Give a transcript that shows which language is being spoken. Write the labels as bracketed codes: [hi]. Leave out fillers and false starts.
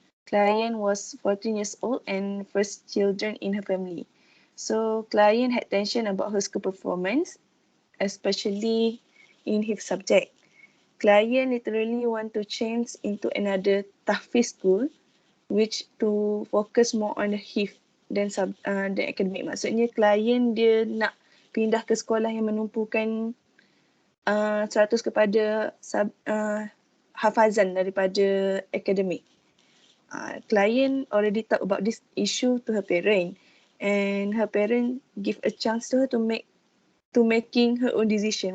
[en] Client was 14 years old and first children in her family. So client had tension about her school performance, especially in his subject. Client literally want to change into another tahfiz school, which to focus more on the [ms] dan akademik. Maksudnya klien dia nak pindah ke sekolah yang menumpukan 100 kepada hafazan daripada akademik. [en] Client already talk about this issue to her parent, and her parent give a chance to her to making her own decision.